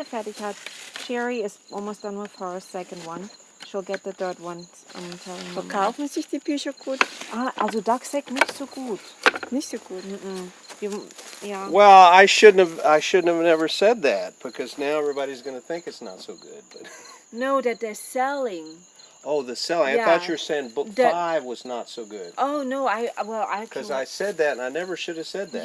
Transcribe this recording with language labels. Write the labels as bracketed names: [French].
[German] fertig hat, [English] Sherry is almost done with her second one. She'll get the 3rd one. I'm telling you. [German] Verkaufen sich die Bücher gut? Also Doug sagt nicht so gut. Nicht so gut. [English] Yeah. Well, I shouldn't have never said that, because now everybody's going to think it's not so good. But No, that they're selling. oh, the selling. I Yeah. thought you were saying book That- 5 was not so good. Oh no, Because I said that, and I never should have said that.